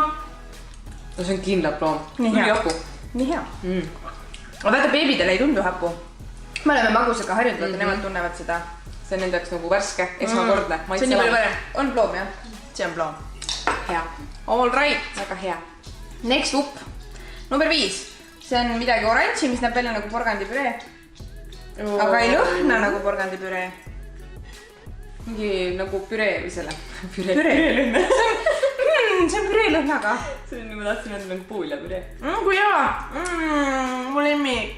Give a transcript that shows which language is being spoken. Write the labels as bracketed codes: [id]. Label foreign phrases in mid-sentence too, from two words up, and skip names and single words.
[et] No see on kindlalt ploom. Nii hea. Aga vaata, beebidele ei tundu hapu. Me oleme magusega harjunud, nemad tunnevad seda. See on nendeks nagu värske, esmakordne. See on nii palju parem. On ploom, jah? See on ploom. hea. [en] All right. [et] Väga hea. [en] Next up. Number 5. [et] See on midagi oranži, mis näeb välja nagu porgandipüree. Aga ei lõhna nagu porgandipüree. Mingi nagu püree või selle. Püree. See on püree lõhnaga. See on, ma tahtsin öelda nagu puuliapüree. Kui hea. Mu lemmik.